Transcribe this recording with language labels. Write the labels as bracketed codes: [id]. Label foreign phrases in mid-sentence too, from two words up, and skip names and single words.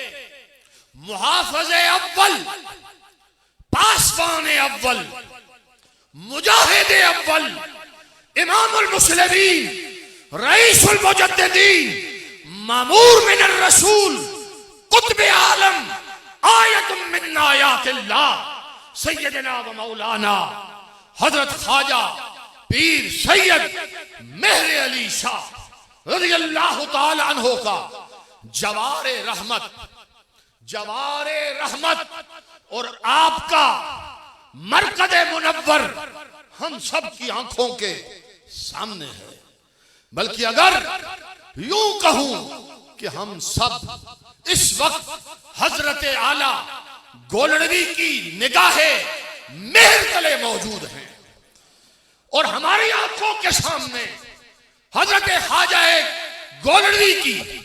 [ur] محافظِ اول، پاسبانِ اول، مجاہدِ اول، امام المسلمین رئیس المجددین مامور من الرسول قطب عالم [ar] آية من آيات الله [ur] سیدنا و مولانا حضرت خواجہ پیر سید مہر علی شاہ [ar] رضي الله تعالى عنه [ur] کا جوارِ رحمت, جوارِ رحمت اور آپ کا مرکزِ منور ہم سب کی آنکھوں کے سامنے ہے. بلکہ اگر یوں کہوں کہ ہم سب اس وقت حضرت اعلیٰ گولڑوی کی نگاہِ مہر تلے موجود ہیں اور ہماری آنکھوں کے سامنے حضرت خواجہ گولڑوی کی,